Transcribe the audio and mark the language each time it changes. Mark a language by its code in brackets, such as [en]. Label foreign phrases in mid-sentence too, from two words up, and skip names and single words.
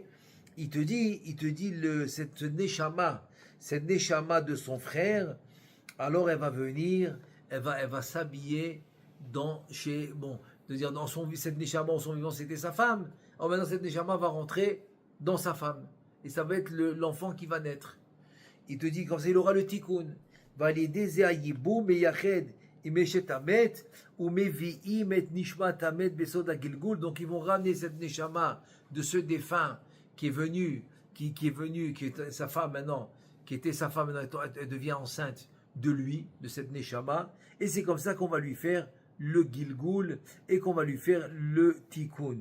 [fr] Il te dit cette neshama de son frère, alors elle va venir elle va s'habiller dans cette Neshama, en son vivant, c'était sa femme. Alors maintenant, cette Neshama va rentrer dans sa femme. Et ça va être l'enfant qui va naître. Il te dit, comme ça, il aura le tikkun. Va l'aider, [he] זה אחיו מייבם אשת המת ומביאים את נשמת המת בסוד הגלגול. [fr] Donc, ils vont ramener cette Neshama de ce défunt qui est venu, qui est sa femme maintenant, qui était sa femme maintenant, elle devient enceinte de lui, de cette Neshama. Et c'est comme ça qu'on va lui faire le Gilgul et qu'on va lui faire le Tikkun.